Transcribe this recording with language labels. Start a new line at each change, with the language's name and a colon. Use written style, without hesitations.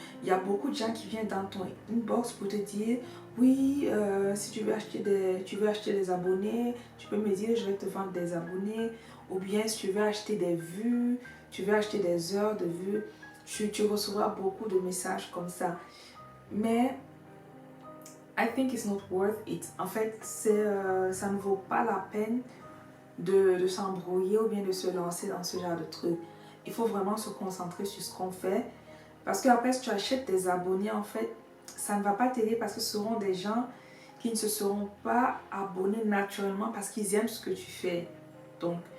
French: Il y a beaucoup de gens qui viennent dans ton inbox pour te dire oui, si tu veux acheter des abonnés, tu peux me dire je vais te vendre des abonnés. Ou bien si tu veux acheter des vues, tu veux acheter des heures de vues, tu recevras beaucoup de messages comme ça.
English: Mais I think it's not worth it.
French: En fait, ça ne vaut pas la peine de s'embrouiller ou bien de se lancer dans ce genre de truc. Il faut vraiment se concentrer sur ce qu'on fait. Parce qu'après, si tu achètes des abonnés, en fait, ça ne va pas t'aider parce que ce seront des gens qui ne se seront pas abonnés naturellement parce qu'ils aiment ce que tu fais. Donc,